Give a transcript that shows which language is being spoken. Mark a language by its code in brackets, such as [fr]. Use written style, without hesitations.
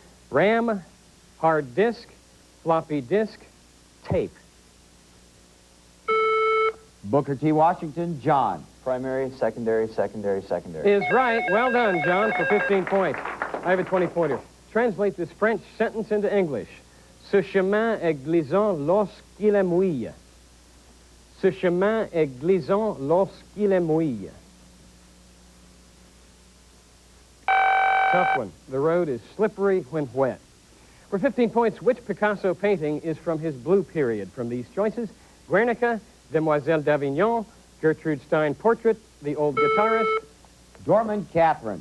[en] RAM, hard disk, floppy disk, tape. Booker T. Washington, John. Primary, secondary, secondary, secondary. Is right. Well done, John, for 15 points. I have a 20-pointer. Translate this French sentence into English. [fr] Ce chemin est glissant lorsqu'il est mouillé. Ce chemin est glissant lorsqu'il est mouillé. [en] Tough one. The road is slippery when wet. For 15 points, which Picasso painting is from his blue period? From these choices, Guernica, Demoiselle d'Avignon, Gertrude Stein Portrait, The Old Guitarist. Dorman Catherine.